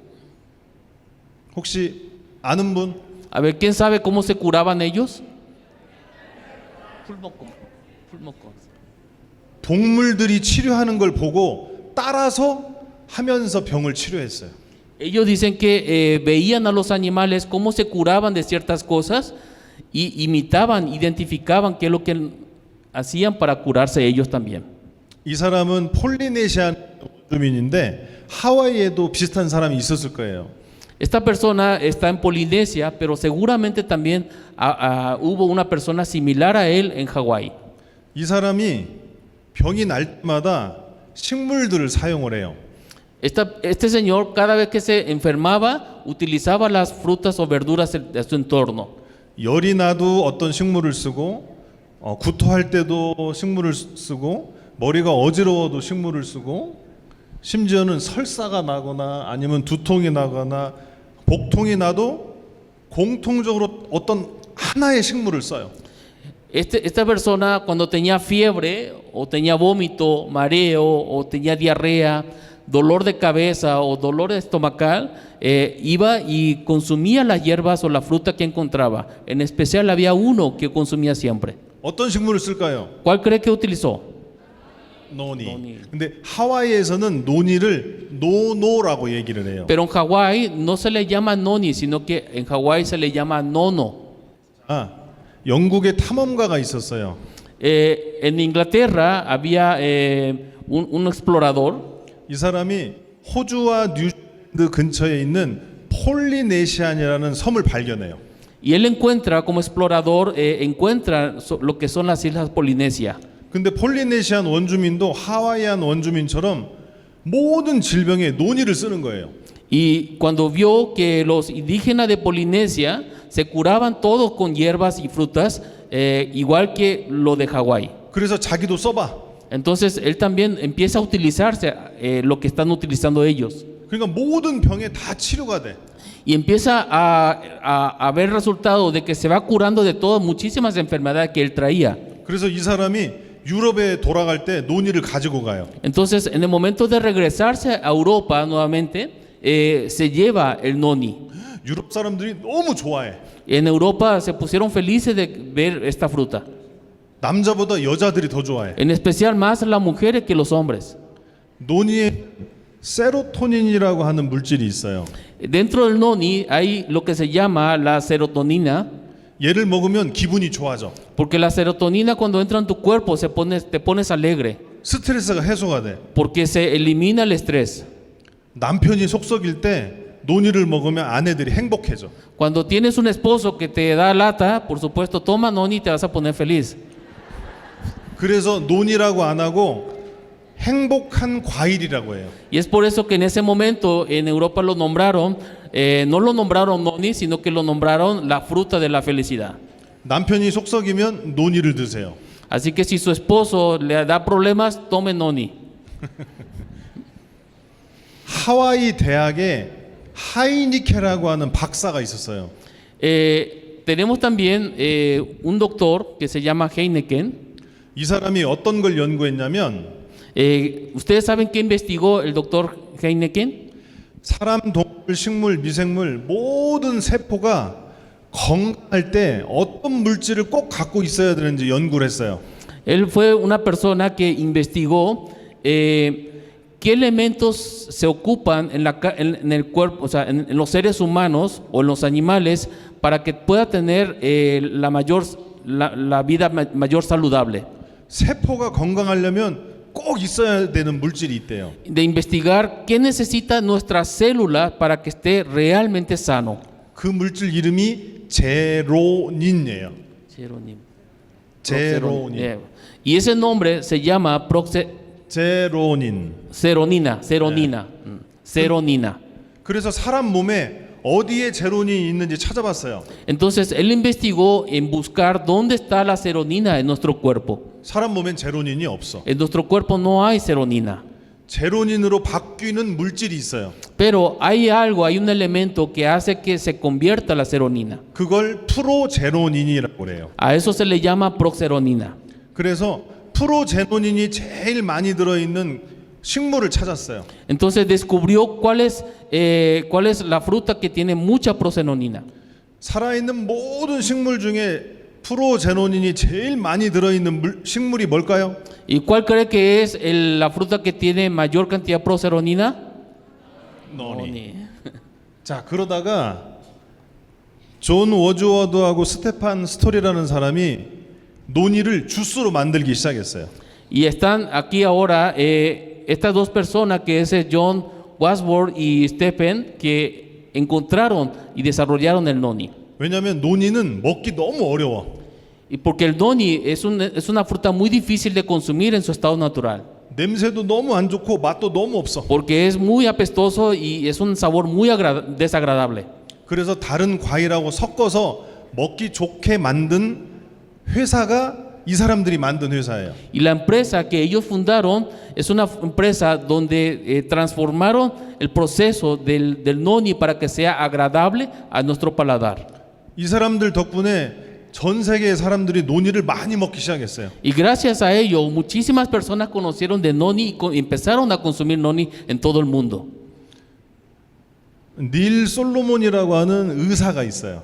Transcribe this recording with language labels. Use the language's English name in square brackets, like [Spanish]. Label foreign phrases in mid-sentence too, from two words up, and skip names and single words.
[Korean] 혹시 아는 분? [Spanish] A ver, ¿quién sabe cómo se curaban ellos? [Korean] 동물들이 치료하는 걸 보고 따라서 하면서 병을 치료했어요. [Spanish] Ellos dicen que veían a los animales cómo se curaban de ciertas cosas y imitaban, identificaban qué es lo que hacían para curarse ellos también. [Korean] 이 사람은 폴리네시아 주민인데 하와이에도 비슷한 사람이 있었을 거예요. [Spanish] Esta persona está en Polinesia, pero seguramente también hubo una persona similar a él en Hawái. [Korean] 이 사람이 병이 날 때마다 식물들을 사용을 해요. [Spanish] Este señor cada vez que se enfermaba utilizaba las frutas o verduras de su entorno. [Korean] 열이 나도 어떤 식물을 쓰고 구토할 때도 식물을 쓰고 머리가 어지러워도 식물을 쓰고 심지어는 설사가 나거나 아니면 두통이 나거나 복통이 나도 공통적으로 어떤 하나의 식물을 써요. [Spanish] Esta persona cuando tenía fiebre o tenía vómito, mareo o tenía diarrea, dolor de cabeza o dolor estomacal, iba y consumía las hierbas o la fruta que encontraba. En especial había uno que consumía siempre. [Korean] 어떤 식물을 쓸까요? [Spanish] ¿Cuál cree que utilizó? [Korean] 노니. 근데 하와이에서는 노니를 노노라고 얘기를 해요. [Spanish] Pero en Hawái no se le llama noni, sino que en Hawái se le llama nono. [Korean] 아, 영국에 탐험가가 있었어요. [Spanish] En Inglaterra había un explorador. [Korean] 이 사람이 호주와 뉴질랜드 근처에 있는 폴리네시안이라는 섬을 발견해요. [Spanish] Y él encuentra, como explorador, encuentra lo que son las islas Polinesia. [Korean] 근데 폴리네시안 원주민도 하와이안 원주민처럼 모든 질병에 노니를 쓰는 거예요. [Spanish] Y cuando vio que los indígenas de Polinesia se curaban todos con hierbas y frutas, igual que lo de Hawái. [Korean] 그래서 자기도 써봐. [Spanish] Entonces él también empieza a utilizarse lo que están utilizando ellos. [Korean] 그러니까 모든 병에 다 치료가 돼. [Spanish] Y empieza a ver resultados de que se va curando de todas muchísimas enfermedades que él traía. [Korean] 그래서 이 사람이 유럽에 돌아갈 때 노니를 가지고 가요. [Spanish] Entonces, en el momento de regresarse a Europa nuevamente, se lleva el noni. [Korean] 유럽 사람들이 너무 좋아해. [Spanish] En Europa se pusieron felices de ver esta fruta. [Korean] 남자보다 여자들이 더 좋아해. [Spanish] En especial más las mujeres que los hombres. [Korean] 노니에 세로토닌이라고 하는 물질이 있어요. [Spanish] Dentro del noni hay lo que se llama la serotonina, [Korean] 얘를 먹으면 기분이 좋아져. [Spanish] porque la serotonina cuando entra en tu cuerpo te pones alegre, [Korean] 스트레스가 해소가 돼. [Spanish] porque se elimina el estrés. [Korean] 남편이 속썩일 때 노니를 먹으면 아내들이 행복해져. [Spanish] Cuando tienes un esposo que te da lata, por supuesto, toma noni y te vas a poner feliz. [Korean] 그래서 노니라고 안 하고 행복한 과일이라고 해요. [Spanish] Y es por eso que en ese momento en Europa lo nombraron, no lo nombraron noni, sino que lo nombraron la fruta de la felicidad. [Korean] 남편이 속썩이면 노니를 드세요. [Spanish] Así que si su esposo le da problemas, tome noni. [Korean] 하와이 대학에 하이니케라고 하는 박사가 있었어요. [Spanish] Tenemos también un doctor que se llama Heineken. [Korean] 이 사람이 어떤 걸 연구했냐면 [Spanish] ¿Ustedes saben qué investigó el doctor Heineken? [Korean] 사람, 동물, 식물, 미생물 모든 세포가 건강할 때 어떤 물질을 꼭 갖고 있어야 되는지 연구를 했어요. [Spanish] Él fue una persona que investigó qué elementos se ocupan en el cuerpo, o sea, en los seres humanos o en los animales para que pueda tener la vida mayor saludable. [Korean] 세포가 건강하려면 꼭 있어야 되는 물질이 있대요. [Spanish] De investigar qué necesita nuestra célula para que esté realmente sano. [Korean] 그 물질 이름이 제로닌이에요. 제로닌. [Spanish] Y ese nombre se llama [Korean] 제로닌. [Spanish] seronina. [Korean] 그래서 사람 몸에 어디에 제로닌이 있는지 찾아봤어요. [Spanish] Entonces él investigó en buscar dónde está la seronina en nuestro cuerpo. [Korean] 사람 몸엔 제로닌이 없어. [Spanish] En nuestro cuerpo no hay seronina. [Korean] 제로닌으로 바뀌는 물질이 있어요. [Spanish] Pero hay un elemento que hace que se convierta la seronina. [Korean] 그걸 프로제로닌이라고 그래요. [Spanish] A eso se le llama progeronina. [Korean] 그래서 프로제로닌이 제일 많이 들어있는 식물을 찾았어요. [Spanish] Entonces descubrió cuál es la fruta que tiene mucha progeronina. [Korean] 살아있는 모든 식물 중에 프로제로닌이 제일 많이 들어있는 식물이 뭘까요? [Spanish] ¿Y cuál cree que es la fruta que tiene mayor cantidad de progeronina? [Korean] 노니. 자, 그러다가 존 워즈워드하고 스테판 스토리라는 사람이 노니를 주스로 만들기 시작했어요. [Spanish] Y están aquí ahora estas dos personas que es John Wadsworth y Stephen que encontraron y desarrollaron el noni. [Korean] 왜냐하면 노니는 먹기 너무 어려워. [Spanish] Y porque el noni es una fruta muy difícil de consumir en su estado natural. [Korean] 냄새도 너무 안 좋고 맛도 너무 없어. [Spanish] Porque es muy apestoso y es un sabor muy desagradable. [Korean] 그래서 다른 과일하고 섞어서 먹기 좋게 만든 회사가 이 사람들이 만든 회사예요. [Spanish] Y la empresa que ellos fundaron es una empresa donde transformaron el proceso del noni para que sea agradable a nuestro paladar. [Korean] 이 사람들 덕분에 전 세계의 사람들이 논이를 많이 먹기 시작했어요. [Spanish] Y gracias a ello, muchísimas personas conocieron de noni y empezaron a consumir noni en todo el mundo. [Korean] 닐 솔로몬이라고 하는 의사가 있어요.